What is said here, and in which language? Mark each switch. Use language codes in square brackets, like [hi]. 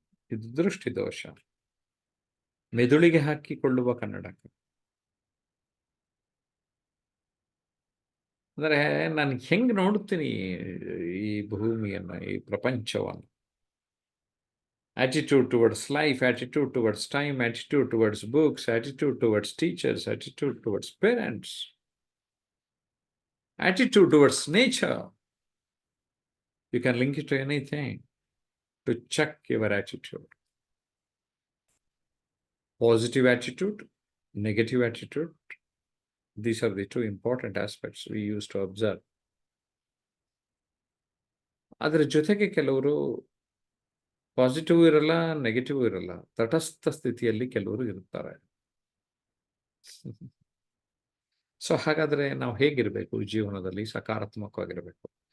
[kn] ಇದು ದೃಷ್ಟಿ ದೋಷ, ಮೆದುಳಿಗೆ ಹಾಕಿಕೊಳ್ಳುವ ಕನ್ನಡಕ. ಅಂದರೆ ನಾನು ಹೆಂಗ್ ನೋಡ್ತೀನಿ ಈ ಭೂಮಿಯನ್ನು, ಈ ಪ್ರಪಂಚವನ್ನು. [en] Attitude towards life, attitude towards time, attitude towards books, attitude towards teachers, attitude towards parents, attitude towards nature. You can link it to anything to check your attitude. Positive attitude, negative attitude. These are the two important aspects we use to observe. [kn] ಅದರ ಜೊತೆಗೆ ಕೆಲವರು positive ಇರಲ್ಲ, negative ಇರಲ್ಲ, ತಟಸ್ಥ ಸ್ಥಿತಿಯಲ್ಲಿ ಕೆಲವರು ಇರ್ತಾರೆ. So ಹಾಗಾದ್ರೆ ನಾವು ಹೇಗಿರಬೇಕು ಜೀವನದಲ್ಲಿ? ಸಕಾರಾತ್ಮಕವಾಗಿರಬೇಕು.